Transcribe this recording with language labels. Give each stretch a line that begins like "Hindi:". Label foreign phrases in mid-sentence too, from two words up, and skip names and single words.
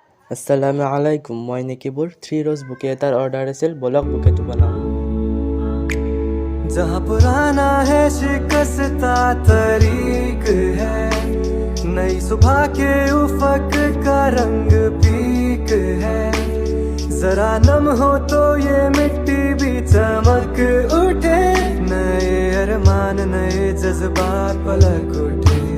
Arabic: السلام عليكم,
Assamese: মই নিকিবুৰ 3 रोज বুকে এটাৰ অৰ্ডাৰ আছিল, বলক বুকেটো বনাওঁ।
Hindi: जहाँ पुराना है शिकस्ता तरीक है, नई सुबह के उफक का रंग पीक है। जरा नम हो तो ये मिट्टी भी चमक उठे, नए अरमान नए जज्बात पलक उठे।